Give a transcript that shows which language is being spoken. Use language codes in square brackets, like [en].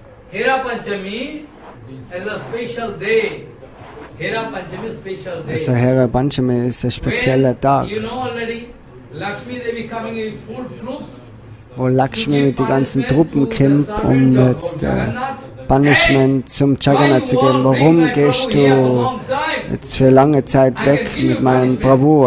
[en] Hera Panchami is a special day. Hera Panchami is special day. [de] Also Hera Panchami ist ein spezieller Tag, [en] You know already, Lakshmi Devi coming with full troops. [de] wo Lakshmi mit den ganzen Truppen kommt, um jetzt Punishment zum Jagannath zu geben. Warum gehst du jetzt für lange Zeit weg mit meinem Prabhu?